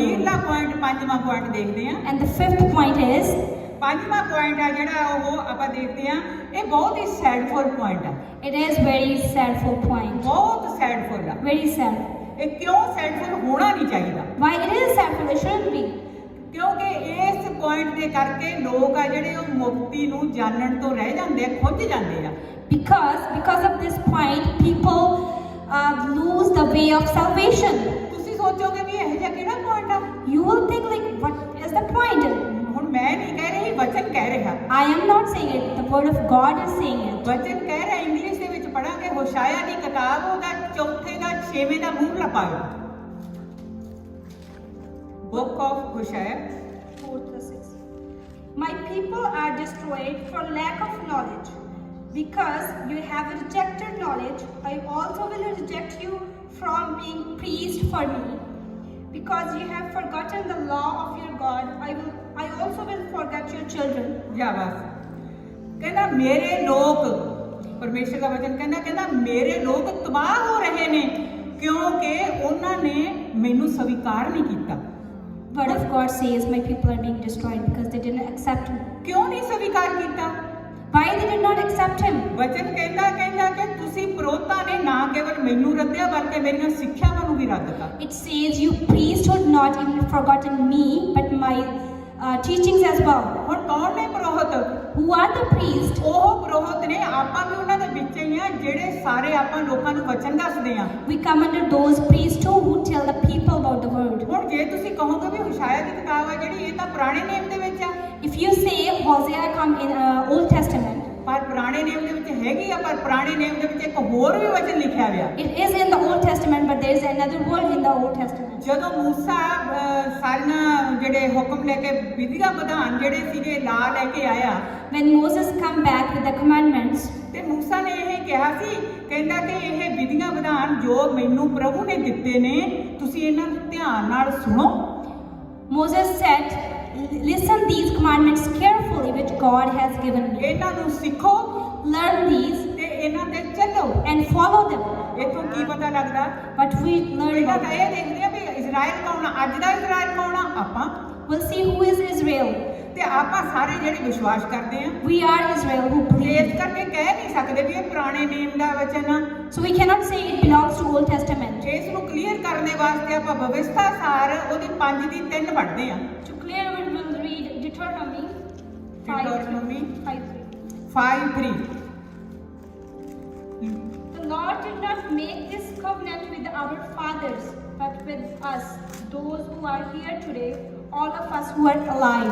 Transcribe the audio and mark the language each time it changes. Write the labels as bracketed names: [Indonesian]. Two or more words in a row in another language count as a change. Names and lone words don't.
[Punjabi] ਅਖੀਰਲਾ ਪੁਆਇੰਟ ਪੰਜਵਾਂ ਪੁਆਇੰਟ ਦੇਖਦੇ ਹਾਂ। [English] And the fifth point is, [Punjabi] ਪੰਜਵਾਂ ਪੁਆਇੰਟ ਆ ਜਿਹੜਾ ਉਹ ਆਪਾਂ ਦੇਖਦੇ ਹਾਂ, ਇਹ ਬਹੁਤ ਹੀ [English] sadful point [Punjabi] ਆ। [English] it is very sadful point. [Punjabi] ਬਹੁਤ ਸੈਡਫੁਲ ਆ। [English] Very sad. [Punjabi] ਇਹ ਕਿਉਂ ਸੈਡਫੁਲ ਹੋਣਾ ਨਹੀਂ ਚਾਹੀਦਾ? [English] Why it is sadful? It shouldn't be. [Punjabi] ਕਿਉਂਕਿ ਇਸ ਪੁਆਇੰਟ ਦੇ ਕਰਕੇ ਲੋਕ ਆ ਜਿਹੜੇ ਉਹ ਮੁਕਤੀ ਨੂੰ ਜਾਣਨ ਤੋਂ ਰਹਿ ਜਾਂਦੇ ਆ, ਖੁੱਝ ਜਾਂਦੇ ਆ। [English] Because of this point, people lose the way of salvation. [Punjabi] ਤੁਸੀਂ ਸੋਚੋਗੇ ਵੀ ਇਹ ਜਿਹਾ ਕਿਹੜਾ ਪੁਆਇੰਟ ਆ? [English] You will think like, what is the point? [Punjabi] ਹੁਣ ਮੈਂ ਨਹੀਂ ਕਹਿ ਰਹੀ, ਵਚਨ ਕਹਿ ਰਿਹਾ। [English] I am not saying it. The word of God is saying it. [Punjabi] ਵਚਨ ਕਹਿ ਰਿਹਾ, ਇੰਗਲਿਸ਼ ਦੇ ਵਿੱਚ ਪੜਾਂਗੇ ਹੋਸ਼ਾਇਆ ਦੀ ਕਿਤਾਬ ਉਹਦਾ 4 ਦਾ 6ਵੇਂ ਦਾ ਮੂਹਰਲਾ ਪਾਇਓ। [English] Book of Hosea 4:6. My people are destroyed for lack of knowledge. Because you have rejected knowledge, I also will reject you from being priest for me. Because you have forgotten the law of your God, I also will forget your children. [Punjabi] ਜਾ ਬਸ ਕਹਿੰਦਾ ਮੇਰੇ ਲੋਕ, ਪਰਮੇਸ਼ਰ ਦਾ ਵਚਨ ਕਹਿੰਦਾ ਮੇਰੇ ਲੋਕ ਤਬਾਹ ਹੋ ਰਹੇ ਨੇ ਕਿਉਂਕਿ ਉਹਨਾਂ ਨੇ ਮੈਨੂੰ ਸਵੀਕਾਰ ਨਹੀਂ ਕੀਤਾ। [English] Word of God says my people are being destroyed because they didn't accept him. [Punjabi] ਕਿਉਂ ਨਹੀਂ ਸਵੀਕਾਰ ਕੀਤਾ? [English] Why they did not accept him? [Punjabi] ਵਚਨ ਕਹਿੰਦਾ ਕਿ ਤੁਸੀਂ ਪ੍ਰੋਤਾਂ ਨੇ ਨਾ ਕੇਵਲ ਮੈਨੂੰ ਰੱਦਿਆ ਬਲਕਿ ਮੇਰੀਆਂ ਸਿੱਖਿਆਵਾਂ ਨੂੰ ਵੀ ਰੱਦਤਾ। [English] It says you priesthood not even forgotten me but my teachings as well. [Punjabi] ਹੁਣ ਕੌਣ ਨੇ ਪ੍ਰੋਹਤ? [English] Who are the priests? [Punjabi] ਉਹ ਪ੍ਰੋਹਤ ਨੇ, ਆਪਾਂ ਵੀ ਉਹਨਾਂ ਦੇ ਵਿੱਚ ਹੀ ਆ ਜਿਹੜੇ ਸਾਰੇ ਆਪਾਂ ਲੋਕਾਂ ਨੂੰ ਵਚਨ ਦੱਸਦੇ ਆ। [English] We come under those priests too who tell the people about the word. [Punjabi] ਹੁਣ ਜੇ ਤੁਸੀਂ ਕਹੋਗੇ ਵੀ ਹੋਸ਼ਾਇਆ ਦੀ ਕਿਤਾਬ ਆ ਜਿਹੜੀ ਇਹ ਤਾਂ ਪੁਰਾਣੇ ਨੇਮ ਦੇ ਵਿੱਚ ਆ। [English] If you say Hosea come in Old Testament, [Punjabi] ਪਰ ਪੁਰਾਣੇ ਨੇਮ ਦੇ ਵਿੱਚ ਹੈਗੀ ਆ, ਪਰ ਪੁਰਾਣੇ ਨੇਮ ਦੇ ਵਿੱਚ ਇੱਕ ਹੋਰ ਵੀ ਵਚਨ ਲਿਖਿਆ ਹੋਇਆ। [English] it is in the Old Testament, but there is another word in the Old Testament. [Punjabi] ਜਦੋਂ ਮੂਸਾ ਸਾਰੀਆਂ ਜਿਹੜੇ ਹੁਕਮ ਲੈ ਕੇ ਵਿਧੀਆਂ ਵਿਧਾਨ ਜਿਹੜੇ ਸੀਗੇ ਲਾ ਲੈ ਕੇ ਆਇਆ, [English] When Moses come back with the commandments, [Punjabi] ਤੇ ਮੂਸਾ ਨੇ ਇਹ ਕਿਹਾ ਸੀ, ਕਹਿੰਦਾ ਕਿ ਇਹ ਵਿਧੀਆਂ ਵਿਧਾਨ ਜੋ ਮੈਨੂੰ ਪ੍ਰਭੂ ਨੇ ਦਿੱਤੇ ਨੇ ਤੁਸੀਂ ਇਹਨਾਂ ਨੂੰ ਧਿਆਨ ਨਾਲ ਸੁਣੋ। [English] Moses said, listen these commandments carefully which God has given me. [Punjabi] ਇਹਨਾਂ ਨੂੰ ਸਿੱਖੋ [English] Learn these [Punjabi] ਤੇ ਇਹਨਾਂ ਤੇ ਚੱਲੋ। [English] and follow them. [Punjabi] ਇਥੋਂ ਕੀ ਪਤਾ ਲੱਗਦਾ? [English] But we learn [Punjabi] ਪਹਿਲਾਂ [English] about [Punjabi] ਤਾਂ ਇਹ ਦੇਖਦੇ ਆ ਵੀ ਇਜ਼ਰਾਈਲ ਕੌਣ ਆ, ਅੱਜ ਦਾ ਇਜ਼ਰਾਈਲ ਕੌਣ ਆ? ਆਪਾਂ। [English] We'll see who is Israel. [Punjabi] ਤੇ ਆਪਾਂ ਸਾਰੇ ਜਿਹੜੇ ਵਿਸ਼ਵਾਸ ਕਰਦੇ ਆ, [English] We are Israel who [Punjabi] ਇਸ [English] believe. [Punjabi] ਕਰਕੇ ਕਹਿ ਨਹੀਂ ਸਕਦੇ ਵੀ ਇਹ ਪੁਰਾਣੇ ਨੇਮ ਦਾ ਵਚਨ ਆ। [English] So we cannot say it belongs to Old Testament. [Punjabi] ਇਸ ਨੂੰ ਕਲੀਅਰ ਕਰਨ ਦੇ ਵਾਸਤੇ ਆਪਾਂ ਵਿਵਸਥਾ ਸਾਰ ਉਹਦੀ 5 ਦੀ 3 ਪੜ੍ਹਦੇ ਆ। [English] To clear it, we'll read Deuteronomy 5:3. 5:3 The Lord did not make this covenant with our fathers, but with us, those who are here today, all of us who are alive.